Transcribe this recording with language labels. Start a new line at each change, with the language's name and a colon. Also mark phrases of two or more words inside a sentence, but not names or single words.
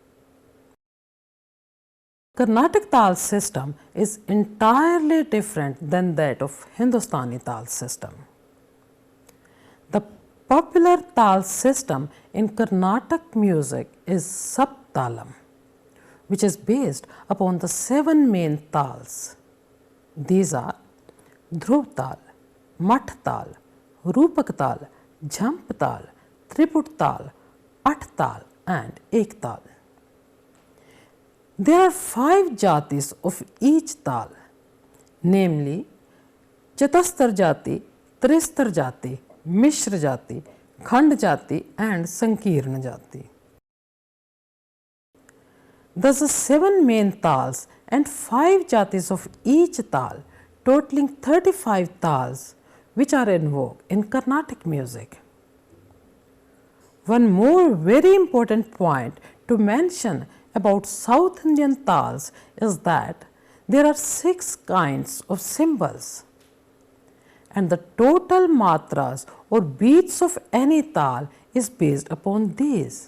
English: Carnatic Tal system is entirely different than that of Hindustani Tal system. The popular Tal system in Carnatic music is Saptalam, which is based upon the 7 main Tals. These are Dhruv Tal, Mat Tal, Rupak Tal, Jhamp Tal, Triput Tal, At Tal and Ek Tal. There are 5 jatis of each Tal, namely Chatastar Jati, Tristar Jati, Mishra Jati, Khand Jati and Sankirna Jati. Thus, the 7 main Tals and 5 jatis of each Tal, totaling 35 Tals, which are in vogue in Carnatic music. One more very important point to mention about South Indian Tals is that there are 6 kinds of cymbals, and the total matras or beats of any Tal is based upon these.